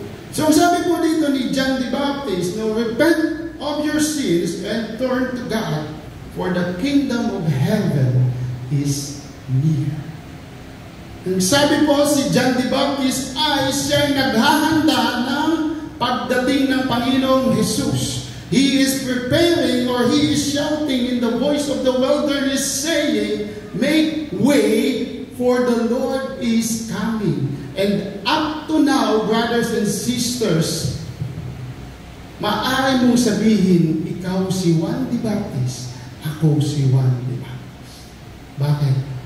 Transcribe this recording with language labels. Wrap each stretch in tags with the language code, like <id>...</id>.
<tl>So sabi po dito ni John the Baptist, no,</tl> <en>repent of your sins and turn to God, for the kingdom of heaven is near.</en> <tl>Ang sabi po si John the Baptist ay siya'y naghahanda ng pagdating ng Panginoong Jesus.</tl> <en>He is preparing, or he is shouting in the voice of the wilderness saying, make way, for the Lord is coming. And up to now, brothers and sisters,</en> <tl>maaari mong sabihin, ikaw si Juan the Baptist, ako si Juan the Baptist. Bakit?</tl>